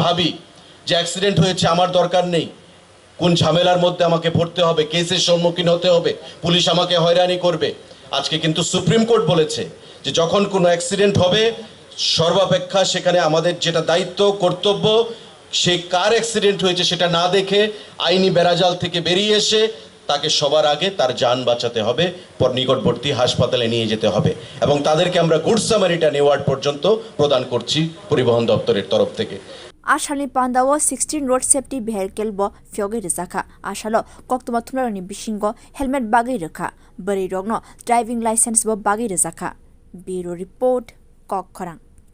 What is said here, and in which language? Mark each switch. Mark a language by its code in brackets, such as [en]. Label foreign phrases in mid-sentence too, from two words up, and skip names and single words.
[bn] ভাবি যে অ্যাক্সিডেন্ট হয়েছে আমার দরকার নেই কোন ঝামেলার মধ্যে আমাকে পড়তে হবে কেসের সম্মুখীন হতে হবে পুলিশ আমাকে হয়রানি করবে আজকে কিন্তু সুপ্রিম কোর্ট বলেছে যে যখন কোনো অ্যাক্সিডেন্ট হবে সর্বাপেক্ষা সেখানে আমাদের যেটা দায়িত্ব কর্তব্য সে কার অ্যাক্সিডেন্ট হয়েছে সেটা না দেখে আইনি বেড়াজাল থেকে বেরিয়ে এসে তাকে সবার আগে তার জান বাঁচাতে হবে পর নিকটবর্তী হাসপাতালে নিয়ে যেতে হবে এবং তাদেরকে আমরা গুড সামারিটান অ্যাওয়ার্ড পর্যন্ত প্রদান করছি পরিবহন দপ্তরের তরফ থেকে [trp] Ashani Pandawo 16 [en] road safety vehicle [trp] bo fyoge rizaka ashalo koktuma thunarani bishingo helmet bagi rakha bari rogno [en] driving license [trp] bo bagi rizaka Bureau report Kok Khorang